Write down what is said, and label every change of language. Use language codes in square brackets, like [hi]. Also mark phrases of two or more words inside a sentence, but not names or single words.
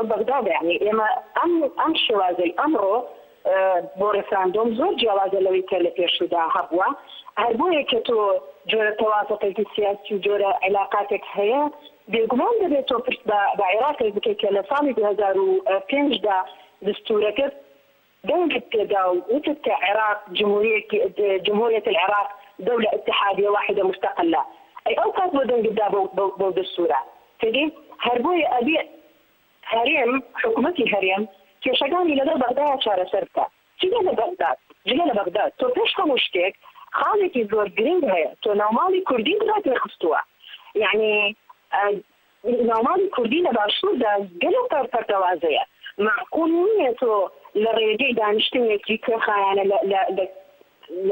[ckb] بەغدادا یعنی ئێمە ئەم شێوازەی ئەمڕۆ بۆ ڕێفراندۆم زۆر جیاوازە لەوەی کە لە پێشودا هەبووە هەر بۆیە کە تۆ جۆرە تەوافقێکی سیاسی و جۆرە علاقاتێک هەیە بێگومان دەبێت تۆ پرس بە عێراقێک بکەیت کە لە ساڵی 2005دا دستورەکە دەنگت پێدا و وتت کە عێراق [ar] جمهورية العراق دولة اتحادية واحدة مستقلة [ckb] أي أو كانت بۆ دەنگتدا بۆ دستورە تێگەی هەر بۆیە ئەبێ هەرێم حکوومەتی هەرێم کێشەکانی لەگەڵ بەغدایە چارەسەر بکات جگە لە بەغداد تۆ پێش هەموو شتێک خاڵێکی زۆر گرنگ هەیە تۆ ناوماڵی کوردی بڵات خستووە یعنی ناوماڵی کوردی لە باشووردا گەلێک پەرتەوازەیە معقول نییە تۆ لە ڕێگەی دانیشتنێکی کێخایانە لە